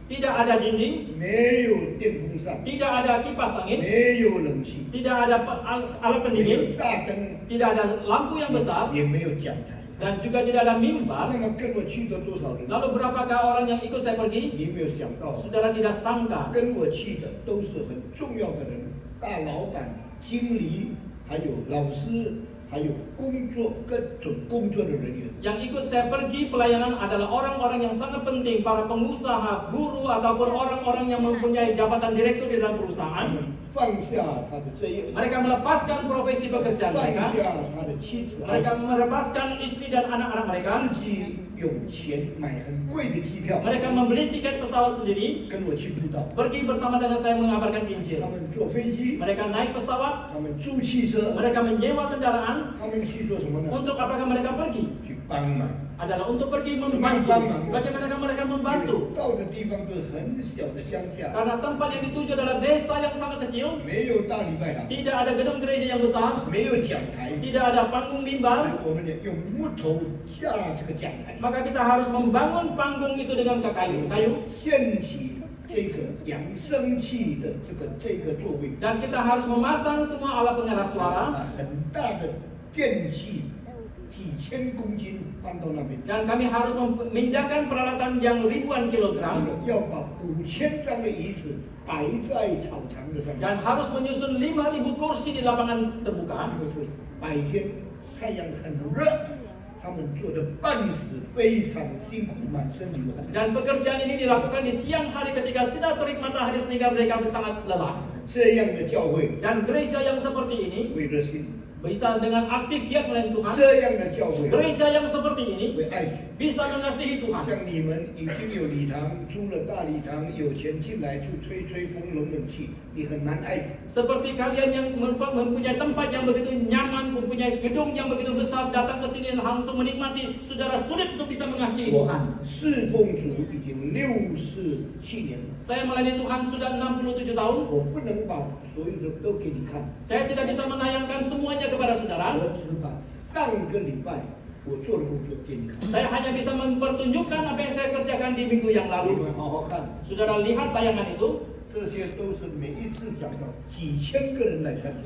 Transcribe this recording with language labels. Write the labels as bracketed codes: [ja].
[id] tidak ada dinding, [zh] 没有电风扇， [id] tidak ada kipas angin, [zh] 没有冷气， [id] tidak ada alat [zh] 没 [id] pendingin, [zh] 有大灯， [id] tidak ada lampu yang besar, [zh] 也没有讲台。 [id] dan juga tidak ada mimbar. [zh] 那么跟我去的多少人？ [id] Lalu berapakah orang yang ikut saya pergi? [zh] 你没有想到， [id] Saudara tidak sangka, [zh] 跟我去的都是很重要的人，大老板、经理，还有老师，还有工作各种工作的人员。 [id] yang ikut saya pergi pelayanan adalah orang-orang yang sangat penting, para pengusaha, guru, ataupun orang-orang yang mempunyai jabatan direktur di dalam [zh] 他 [id] perusahaan. [zh] 们放下他的职业， [id] Mereka melepaskan profesi pekerjaan [zh] 放 [id] mereka. [zh] 下他的妻子、孩 [id] Mereka [zh] 子， [id] melepaskan istri dan anak-anak mereka. [zh] 自己用钱买很贵的机票， [id] Mereka membeli tiket pesawat sendiri, [zh] 跟我去布道。 [id] pergi bersama dengan saya mengabarkan Injil. [zh] 他们坐飞机， [id] Mereka naik pesawat, [zh] 他们租汽车， [id] mereka menyewa kendaraan. [zh] 他们去做什么呢？ [id] Untuk apakah mereka pergi? [zh] 去帮忙。 [id] Adalah untuk pergi Semangat membantu. bangun. Bagaimana mereka [zh] 因 [id] membantu? [zh] 为到的地方都是很小的乡下， [id] Karena tempat yang dituju adalah desa yang sangat kecil, [zh] 没有大礼拜堂， [id] tidak ada gedung gereja yang besar, [zh] 没有讲台， [id] tidak ada panggung [zh] 所以 [id] mimbar. [zh] 我们也用木头架这个讲台， [id] Maka kita harus membangun panggung itu dengan kayu, [zh] 建起这个扬声器的这个座位， [id] dan kita harus memasang semua alat pengeras suara, [zh] 很大的电器，几千公斤搬到那边去。 [id] dan kami harus memindahkan peralatan yang ribuan kilogram, [zh] 要把5000张的椅子摆在草场的上面， [id] dan harus menyusun 5.000 kursi di lapangan terbuka. [zh] 这个是白天太阳很热，他们做的半死，非常辛苦，满身流汗。 [id] Dan pekerjaan ini dilakukan di siang hari ketika sinar terik matahari sehingga mereka sangat lelah. [zh] 这样的教会 [id] Dan gereja yang seperti ini [zh] 为热心， [id] bisa dengan aktif giat melayani Tuhan. [zh] 这样的教会 [id] Gereja yang seperti ini [zh] 为爱主。 [id] bisa mengasihi Tuhan. [zh] 像你们已经有礼堂，租了大礼堂，有钱进来就吹风冷气，你很难爱主。 [id] Seperti kalian yang mempunyai tempat yang begitu nyaman, mempunyai gedung yang begitu besar, datang ke sini langsung menikmati, saudara sulit untuk bisa mengasihi [zh] 我 [id] Tuhan. [zh] 侍奉主已经67年了， [id] Saya melayani Tuhan sudah 67 tahun. [zh] 我不能把所有的都给你看， [id] Saya tidak bisa menayangkan semuanya kepada saudara. [zh] 我只把上个礼拜我做的工作给你看。 [id] Saya hanya bisa mempertunjukkan apa yang saya kerjakan di minggu yang [zh] 你 [id] lalu. [zh] 们好好看， [id] Saudara lihat tayangan itu. [zh] 这些都是每一次讲到几千个人来参加。